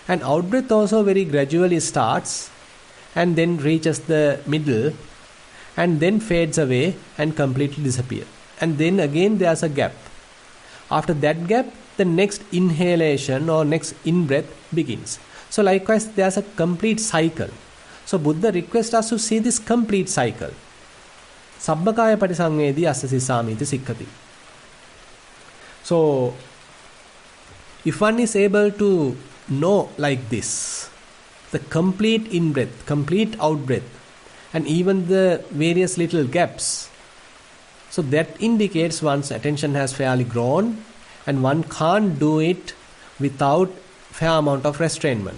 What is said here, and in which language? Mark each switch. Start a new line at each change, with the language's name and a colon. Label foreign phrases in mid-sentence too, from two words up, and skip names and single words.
English: And out-breath also very gradually starts and then reaches the middle and then fades away and completely disappears. And then again there's a gap. After that gap, the next inhalation or next in-breath begins. So likewise, there's a complete cycle. So Buddha requests us to see this complete cycle.
Pali: Sabbakaya patisangvedi asasisamiti sikkati.
English: So if one is able to know like this, the complete in-breath, complete out-breath, and even the various little gaps, so that indicates one's attention has fairly grown, and one can't do it without fair amount of restrainment.